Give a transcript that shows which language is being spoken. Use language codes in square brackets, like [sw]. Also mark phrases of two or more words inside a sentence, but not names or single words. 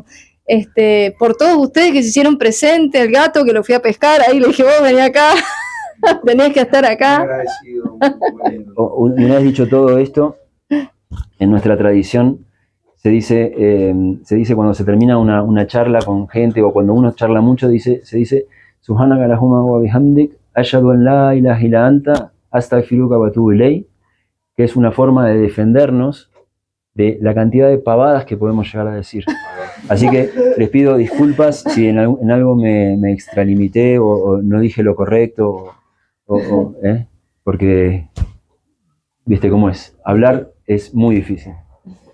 [es] Por todos ustedes que se hicieron presentes, el gato que lo fui a pescar, ahí le dije, vos vení acá, tenés que estar acá. Una vez dicho todo esto, en nuestra tradición se dice cuando se termina una charla con gente o cuando uno charla mucho, se dice [ar] سبحانك اللهم وبحمدك، أشهد أن لا إله إلا أنت، أستغفرك وأتوب إليك, [es] que es una forma de defendernos de la cantidad de pavadas que podemos llegar a decir. Así que les pido disculpas si en algo me extralimité o no dije lo correcto, porque viste cómo es, hablar es muy difícil.